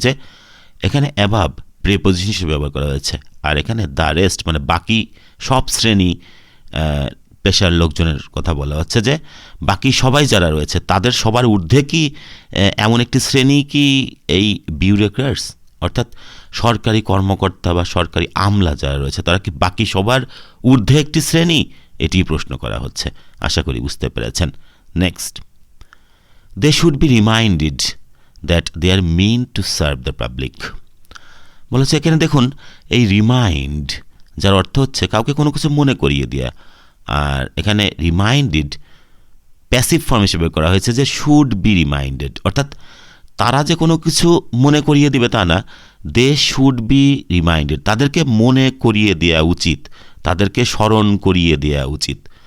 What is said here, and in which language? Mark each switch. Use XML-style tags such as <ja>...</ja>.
<bn>যে এখানে above preposition হিসেবে ব্যবহার করা হয়েছে, আর এখানে দ্য রেস্ট মানে বাকি সব শ্রেণী পেশার লোকজনের কথা বলা হচ্ছে, যে বাকি সবাই যারা রয়েছে তাদের সবার ঊর্ধ্বে কি এমন একটি শ্রেণী কি এই বিউরোক্র্যাটস, অর্থাৎ সরকারি কর্মকর্তা বা সরকারি আমলা যারা রয়েছে তারা কি বাকি সবার ঊর্ধ্বে একটি শ্রেণী, এটি প্রশ্ন করা হচ্ছে। আশা করি বুঝতে পেরেছেন।</bn> <en>Next, they should be reminded that they are meant to serve the public।</en> <bn>বলেছে এখানে দেখুন, এই রিমাইন্ড যার অর্থ হচ্ছে কাউকে কোনো কিছু মনে করিয়ে দেওয়া, আর এখানে রিমাইন্ডেড প্যাসিভ ফর্ম হিসেবে করা হয়েছে, যে</bn> <en>should be reminded,</en> <bn>অর্থাৎ তারা যে কোনো কিছু মনে করিয়ে দিবে তা না,</bn> <en>they should be reminded,</en> <bn>তাদেরকে মনে করিয়ে দেওয়া উচিত, তাদেরকে স্মরণ করিয়ে দেওয়া উচিত।</bn>